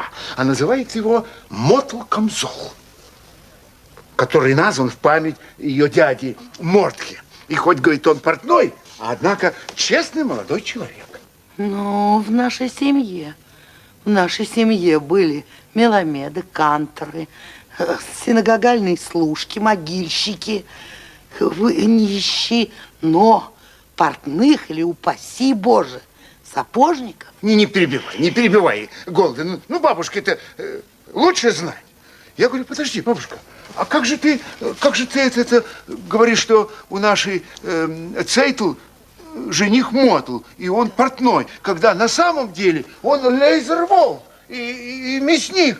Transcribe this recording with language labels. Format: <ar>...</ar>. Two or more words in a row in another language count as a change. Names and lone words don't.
<ru>А называется его Мотл Камзол, который назван в память ее дяди Мортке. И хоть, говорит, он портной, а однако честный молодой человек. Ну, в нашей семье были меломеды, канторы, синагогальные служки, могильщики, нищие, но портных или, упаси Боже, сапожников. Не перебивай, Голда. Ну, бабушке-то лучше знать. Я говорю, подожди, бабушка, а как же ты это говоришь, что у нашей Цейтл жених Мотл, и он портной, когда на самом деле он Лейзер Вольф и мясник.</ru>